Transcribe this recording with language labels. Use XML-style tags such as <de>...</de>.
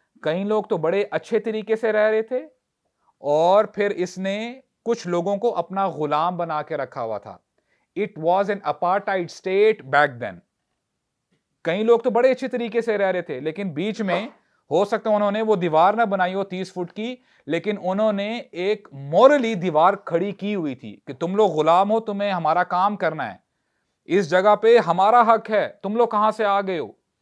<ur>کئی لوگ تو بڑے اچھے طریقے سے رہ رہے تھے, اور پھر اس نے کچھ لوگوں کو اپنا غلام بنا کے رکھا ہوا تھا.</ur> <en>It was an apartheid state back then.</en> <ur>کئی لوگ تو بڑے اچھے طریقے سے رہ رہے تھے, لیکن بیچ میں ہو سکتا ہے انہوں نے وہ دیوار نہ بنائی ہو 30 فٹ کی, لیکن انہوں نے ایک مورلی دیوار کھڑی کی ہوئی تھی کہ تم لوگ غلام ہو, تمہیں ہمارا کام کرنا ہے, اس جگہ پہ ہمارا حق ہے, تم لوگ کہاں سے آ گئے ہو.</ur>